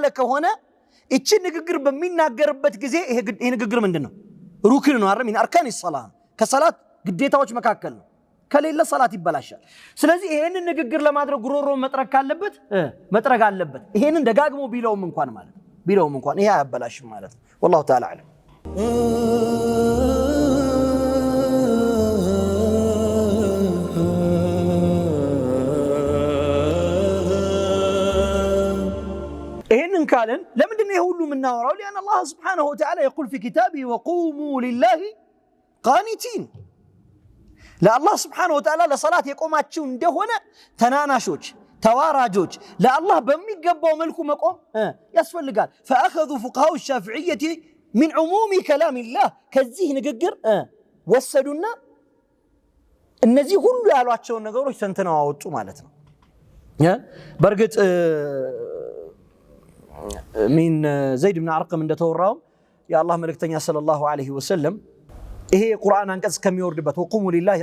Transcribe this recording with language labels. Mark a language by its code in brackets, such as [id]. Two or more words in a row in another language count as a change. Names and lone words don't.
[am] ከሆነ እቺ ንግግር በሚናገርበት ጊዜ ይሄ ንግግር ምንድነው ሩክን ነው አይደል ምን [ar] أركان الصلاة [am] ከሰላት ግዴታዎች መካከል ነው ከሌለ ሰላት ይበላሻል። ስለዚህ ይሄንን ንግግር ለማድረግ ጉሮሮ መጥረግ ካለበት መጥረግ አለበት። ይሄንን ደጋግሞ ቢለውም እንኳን ማለት ቢለውም እንኳን ይሄ አያበላሽም ማለት ነው። [ar] والله تعالى اعلم። [am] ይሄንን ካለን ለምንድን ነው ይሄ ሁሉ የምናወራው? [ar] لأن الله سبحانه وتعالى يقول في كتابه وقوموا لله قانتين [am] ለአላህ [ar] سبحانه وتعالى [am] ለሰላት የቆማችሁ እንደሆነ ተናናሾች ተዋራጆች ለአላህ በሚገባው መልኩ መቆም ያስፈልጋል። [ar] فأخذوا فقهاء الشافعية من عموم كلام الله [am] ከዚህ ንግግር ወሰዱና እነዚህ ሁሉ ያሏቸውን ነገሮች ተንትነው አወጡ ማለት ነው። በርግጥ ሚን ዘይድ ብን አርቀም እንደተወራው የአላህ መልእክተኛ [ar] صلى الله عليه وسلم [am] ይሄ ቁርአን አንቀጽ ከሚወርድበት [ar] وقوموا لله